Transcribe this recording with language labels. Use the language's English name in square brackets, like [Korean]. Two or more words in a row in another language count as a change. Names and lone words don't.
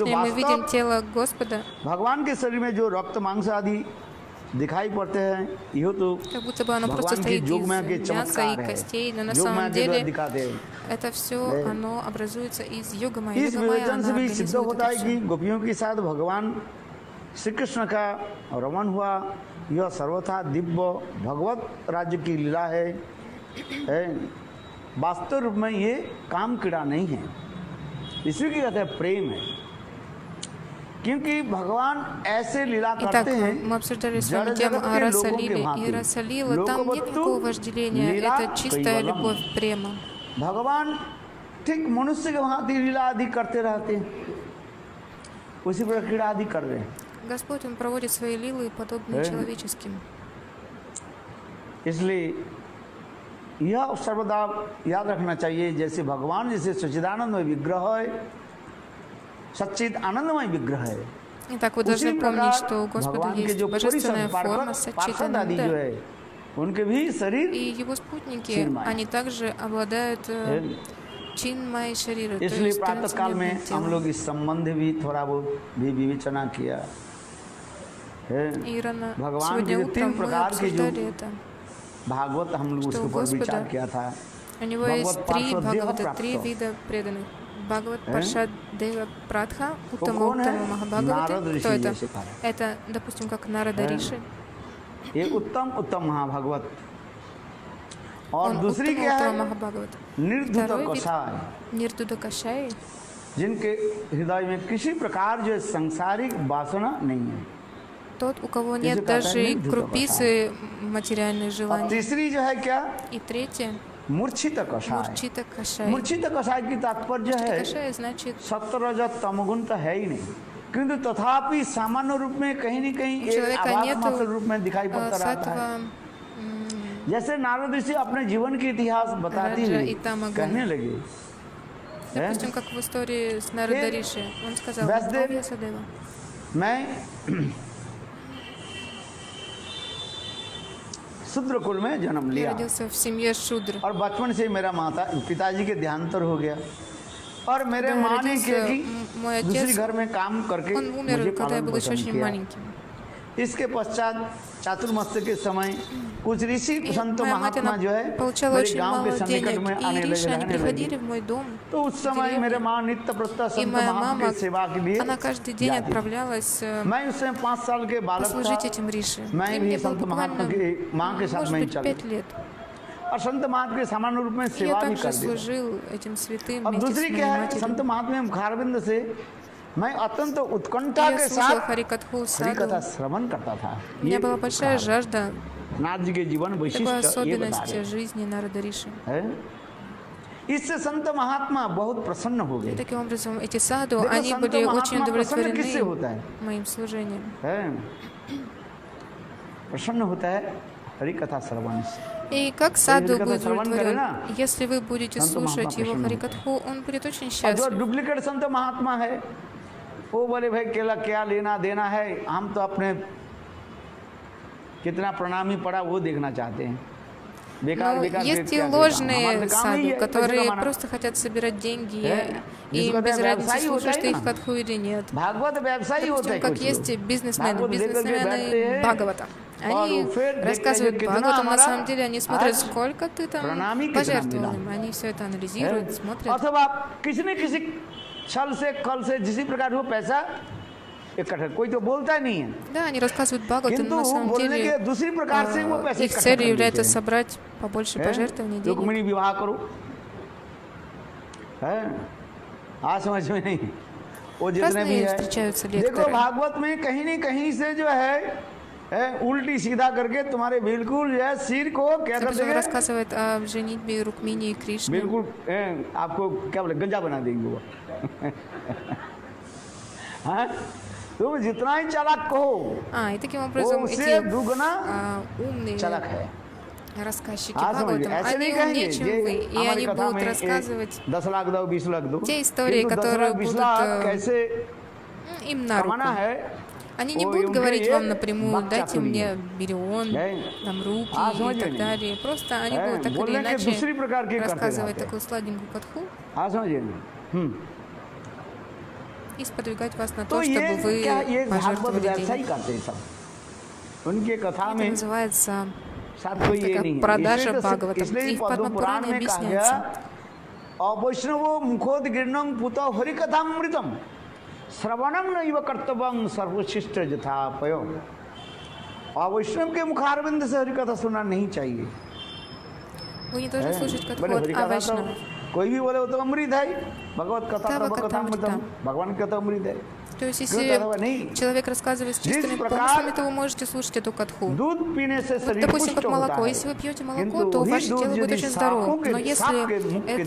[Russian] Внешне мы видим [Hindi] वास्तव [Russian] тело Господа, [Hindi] भगवान के शरीर में जो रक्त मांस आदि दिखाई पड़ते हैं, यह तो [Russian] как будто бы оно просто [Hindi] भगवान की [Russian] стоит из [Hindi] जोगमाया के [Russian] мяса и [Hindi] चमत्कार है, [Russian] костей, но на [Hindi] जोगमाया [Russian] самом [Hindi] के द्वारा [Russian] деле [Hindi] दिखाते हैं। [Russian] это все, оно образуется из йога-майя. [Hindi] इस [Russian] Йога-майя, [Hindi] विवेचन से [Russian] она [Hindi] भी सिद्ध [Russian] организует [Hindi] होता [Russian] это [Hindi] है कि [Russian] все. [Hindi] गोपियों के साथ भगवान श्री कृष्ण का रमन हुआ, यह सर्वथा दिव्य भगवत राज्य की लीला है। वास्तव रूप में ये काम कीड़ा नहीं है, इसी की कहते हैं प्रेम है, क्योंकि भगवान ऐसे लीला [Russian] Итак, [Hindi] करते हैं [Russian] мы обсуждали с [Hindi] जड़ [Russian] вами тему [Hindi] जगत [Russian] о [Hindi] के लोगों के [Russian] Расалиле. И [Hindi] भांति। [Russian] Расалила, там нет [Hindi] लोकवत्तु [Russian] никакого вожделения, [Hindi] लीला [Russian] это чистая [Hindi] कैवलम। [Russian] любовь, према. [Hindi] भगवान ठीक मनुष्य के भांति लीला आदि करते रहते हैं, उसी प्रकार कीड़ा आदि कर रहे हैं। [Russian] Господь, Он проводит свои лилы, подобные человеческим. [Hindi] इसलिए यह सर्वदा याद रखना चाहिए, जैसे भगवान जैसे सच्चिदानंदमय विग्रह है, सच्चिद आनंदमय विग्रह है, [Russian] Итак, вы [Hindi] उसी [Russian] должны помнить, что у [Hindi] प्रकार [Russian] Господа [Hindi] भगवान के [Russian] есть [Hindi] जो [Russian] божественная форма, [Hindi] पार्षद आदि जो [Russian] Саччитананда, [Hindi] है उनके भी शरीर [Russian] и его спутники, Чинмай. они также обладают Чинмай Шарира, то [Hindi] इसलिए [Russian] есть [Hindi] प्रातः काल में [Russian] трансцендентным [Hindi] हम [Russian] телом. [Hindi] लोग इस संबंध भी थोड़ा बहुत भी विवेचना किया है। [Russian] И рано [Hindi] भगवान [Russian] сегодня [Hindi] के जो [Russian] утром [Hindi] तीन [Russian] мы [Hindi] प्रकार के जो [Russian] обсуждали это. [Hindi] भागवत हम लोग [Russian] Что [Hindi] उसके [Russian] у [Hindi] ऊपर विचार [Russian] Господа [Hindi] किया था। [Russian] У него Бхагават есть три Паршад Дева Бхагавата, три Пратха. вида преданных. Бхагават Паршад Дева Пратха, [Hindi] वो [Russian] Уттама [Hindi] कौन है? [Russian] Уттама Махабхагаваты. [Hindi] नारद [Russian] Кто [Hindi] ऋषि [Russian] это? [Hindi] जैसे कहा। [Russian] Это, допустим, как Нарада Риши. [Hindi] ये उत्तम उत्तम महाभागवत, और [Russian] Он [Hindi] दूसरी [Russian] Уттама [Hindi] क्या [Russian] Уттама [Hindi] है? [Russian] Махабхагават. [Hindi] निर्धुत [Russian] Второй вид [Hindi] कषाय, [Russian] Нирдуда Кашай. [Hindi] जिनके हृदय में किसी प्रकार जो है सांसारिक वासना नहीं है। [Russian] Тот, у кого Если нет даже и катание, крупицы материальных [Hindi] और [Russian] желаний. [Hindi] तीसरी जो है क्या, [Russian] И третье, [Hindi] मूर्छित कषाय। [Russian] мурчита кашай. [Hindi] मूर्छित कषाय की तात्पर्य है [Russian] Кашай значит, [Hindi] सत्वरजत तमगुण तो है ही नहीं, किंतु तथापि सामान्य रूप में कहीं न कहीं [Russian] у [Hindi] एक [Russian] человека [Hindi] आभास [Russian] нет [Hindi] मात्र रूप में दिखाई पड़ता रहता है। [Russian] сатва, [Hindi] जैसे नारद ऋषि अपने जीवन की इतिहास बताती [Russian] Раджа [Hindi] हुई [Russian] и Тамагун. [Hindi] कहने लगे, [Russian] допустим, как в истории с Нарадариши. Он сказал, Вясдев- Вясадева, [Hindi] मैं शूद्र कुल में जन्म [Russian] я [Hindi] लिया [Russian] родился в семье Шудр. [Hindi] और बचपन से ही मेरा पिताजी के देहांतर हो गया और मेरे [Russian] Когда [Hindi] माँ ने [Russian] родился [Hindi] किया कि [Russian] мой [Hindi] दूसरी [Russian] отец, [Hindi] घर में काम करके [Russian] он [Hindi] मुझे [Russian] умер, когда я [Hindi] पालन [Russian] был еще [Hindi] पोषण [Russian] очень [Hindi] किया। [Russian] маленьким. [Hindi] इसके पश्चात चातुर्मास्य के समय कुछ ऋषि [Russian] И [Hindi] संत [Russian] моя мать, [Hindi] महात्मा [Russian] она [Hindi] जो है [Russian] получала [Hindi] मेरे [Russian] очень [Hindi] गांव के [Russian] мало [Hindi] सन्निकट [Russian] денег. [Hindi] में आने [Russian] И Риши, они [Hindi] रहने [Russian] приходили [Hindi] लगे। [Russian] в мой дом. [Hindi] तो उस समय [Russian] деревне. [Hindi] मेरे माँ नित्य प्रस्तः [Russian] И [Hindi] संत [Russian] моя [Hindi] महात्मा [Russian] мама, [Hindi] की सेवा के लिए [Russian] она каждый день [Hindi] जाती थी। [Russian] отправлялась [Hindi] मैं उस समय 5 साल के बालक [Russian] послужить [Hindi] था, [Russian] этим Риши. [Hindi] मैं [Russian] И [Hindi] भी [Russian] мне было [Hindi] संत महात्मा [Russian] буквально, [Hindi] की माँ के साथ [Russian] может [Hindi] में ही [Russian] быть, [Hindi] चल [Russian] 5 лет. [Hindi] और संत महात्मा के सामान्य रूप में [Russian] И [Hindi] सेवा [Russian] я [Hindi] भी [Russian] также [Hindi] कर दी। [Russian] служил этим святым [Hindi] अब [Russian] вместе с [Hindi] दूसरी [Russian] моей [Hindi] क्या है, [Russian] матерью. [Hindi] संत महात्मा मुखारविंद से मैं अत्यंत उत्कंठा [Russian] Я [Hindi] के [Russian] слушал [Hindi] साथ [Russian] Харикатху [Hindi] हरि कथा [Russian] Саду. [Hindi] श्रवण करता था। [Russian] У меня была большая жажда [Hindi] नाथ जी के जीवन [Russian] такой [Hindi] वैशिष्ट ये बता [Russian] особенности [Hindi] रहे [Russian] жизни Нарада Риши. [Hindi] हैं। इससे संत महात्मा बहुत प्रसन्न हो [Russian] И [Hindi] गए [Russian] таким образом эти саду, [Hindi] देखो, [Russian] они [Hindi] संत [Russian] были [Hindi] महात्मा [Russian] очень [Hindi] प्रसन्न किससे होता है? [Russian] удовлетворены моим служением. [Hindi] हैं। प्रसन्न होता है हरि कथा श्रवण से। [Russian] И как саду Харикатха будет Сраван удовлетворен? Карина. Если вы будете Санта слушать Махатма его [Hindi] प्रसन्न [Russian] Харикатху, он будет очень [Hindi] और जो [Russian] счастлив. [Hindi] डुप्लीकेट संत महात्मा है वो बोले भाई केला क्या लेना देना है, हम तो अपने कितना प्रणामी पड़ा वो देखना चाहते हैं। बेकार [Russian] Но [Hindi] बेकार [Russian] есть и [Hindi] क्या [Russian] ложные [Hindi] हमारा तो काम ही [Russian] саду, [Hindi] है, [Russian] которые [Hindi] पैसे कमाना। [Russian] просто хотят собирать деньги, и [Hindi] जिसको [Russian] им без [Hindi] कहते हैं [Russian] разницы, [Hindi] व्यवसायी होता [Russian] слушаешь [Hindi] है [Russian] ты их [Hindi] ना। [Russian] катху или нет. [Hindi] भागवत व्यवसायी होता है [Russian] Допустим, как [Hindi] कुछ [Russian] есть [Hindi] लोग। [Russian] бизнесмены, [Hindi] भागवत लेकर के बैठते [Russian] бизнесмены [Hindi] हैं, [Russian] Бхагавата. [Hindi] और [Russian] Они [Hindi] फिर देखते हैं [Russian] рассказывают [Hindi] कि कितना [Russian] Бхагаватам, на [Hindi] हमारा [Russian] самом деле они смотрят, [Hindi] आज [Russian] сколько ты там [Hindi] प्रणामी कितना [Russian] пожертвовал [Hindi] मिला। [Russian] им. Они все это [Hindi] हैं। [Russian] анализируют, смотрят. [Hindi] अथवा किसी न किसी छल से कल से जिसी प्रकार वो पैसा इकट्ठा, कोई तो बोलता ही नहीं है, [Russian] Да, они рассказывают Бхагаватам, [Hindi] किंतु [Russian] но на [Hindi] वो [Russian] самом [Hindi] बोलने के [Russian] деле [Hindi] दूसरी प्रकार से वो पैसे [Russian] их [Hindi] इकट्ठा [Russian] целью [Hindi] कर देते [Russian] является [Hindi] हैं। [Russian] собрать побольше [Hindi] हैं? [Russian] пожертвований, денег. [Hindi] रुक्मिणी विवाह करो है, आज समझ में नहीं वो जितने भी [Russian] Разные [Hindi] है। [Russian] встречаются [Hindi] देखो [Russian] лекторы. [Hindi] भागवत में कहीं न कहीं से जो है उल्टी सीधा करके तुम्हारे बिल्कुल जो है सिर को क्या कर [Russian] Допустим, [Hindi] देंगे, [Russian] рассказывает о женитьбе Рукмини и Кришны. [Hindi] बिल्कुल आपको क्या बोले गंजा बना देंगे वो हाँ? तुम जितना ही चालाक कहो [Russian] И таким [Hindi] वो [Russian] образом [Hindi] उससे [Russian] эти [Hindi] दुगना [Russian] умные [Hindi] चालाक है। [Russian] рассказчики [Hindi] हाँ, समझ [Russian] Бхагаватам, [Hindi] गए। ऐसे [Russian] они [Hindi] नहीं कहेंगे [Russian] умнее, чем [Hindi] ये [Russian] вы, и [Hindi] हमारी [Russian] они [Hindi] कथा [Russian] будут [Hindi] में [Russian] рассказывать [Hindi] 10 लाख दो 20 लाख दो, [Russian] те истории, [Hindi] किंतु 10 [Russian] которые [Hindi] लाख 20 [Russian] будут [Hindi] लाख कैसे [Russian] им на руку. [Hindi] कमाना है [Russian] Они не [Hindi] वो [Russian] будут [Hindi] उनके [Russian] говорить [Hindi] लिए [Russian] вам напрямую, [Hindi] बात [Russian] дайте [Hindi] चातुर्य [Russian] мне [Hindi] है। [Russian] миллион, там руки [Hindi] हाँ, [Russian] и [Hindi] समझ [Russian] так [Hindi] गए। [Russian] далее. Просто они [Hindi] हैं, [Russian] будут так или [Hindi] बोलने के [Russian] иначе [Hindi] दूसरी प्रकार के करते [Russian] рассказывать [Hindi] रहते हैं। [Russian] такую сладенькую катху [Hindi] हाँ समझिए [Russian] и сподвигать вас на [Hindi] तो [Russian] то, чтобы [Hindi] ये [Russian] вы [Hindi] क्या ये भागवत [Russian] пожертвовали [Hindi] व्यवसायी [Russian] денег. [Hindi] करते हैं सब, उनके कथा [Russian] Это [Hindi] में [Russian] называется [Hindi] साथ कोई ये [Russian] такая [Hindi] नहीं है। [Russian] продажа [Hindi] इसलिए तो [Russian] Бхагаватам. [Hindi] इसलिए [Russian] И в [Hindi] पद्म [Russian] Падма [Hindi] पुराण [Russian] Пуране [Hindi] में कहा गया [Russian] объясняется. [Sanskrit] अवैष्णवो मुखोदगीर्णं पुतो हरिकथामृतम श्रवणम नैव कर्तव्यं सर्वशिष्ट यथापयो। [Hindi] अवैष्णव के मुखारविंद से हरिकथा सुनना नहीं चाहिए। [Russian] Вы не должны слушать катху [Hindi] बोले [Russian] от [Hindi] हरिकथा तो [Russian] Авайшнава. [Hindi] कोई भी बोले वो तो अमृत है, भगवत कथा [Russian] Тава [Hindi] प्रभु कथा [Russian] कथामृतम. [Hindi] भगवान की कथा अमृत है। [Russian] То есть, [Hindi] क्यों тогда [Russian] если [Hindi] नहीं? [Russian] человек рассказывает с чистыми [Hindi] जिस प्रकार [Russian] помыслами, то вы можете слушать эту катху. [Hindi] दूध पीने से [Russian] Вот, [Hindi] शरीर [Russian] допустим, [Hindi] पुष्ट [Russian] как [Hindi] होता [Russian] молоко. [Hindi] है, [Russian] Если вы пьете молоко, [Hindi] किंतु [Russian] то [Hindi] वही [Russian] ваше [Hindi] दूध [Russian] тело будет [Hindi] यदि [Russian] очень [Hindi] सांपों [Russian] здорово. [Hindi] के [Russian] Но [Hindi] सांप के [Russian] если [Hindi] मुख के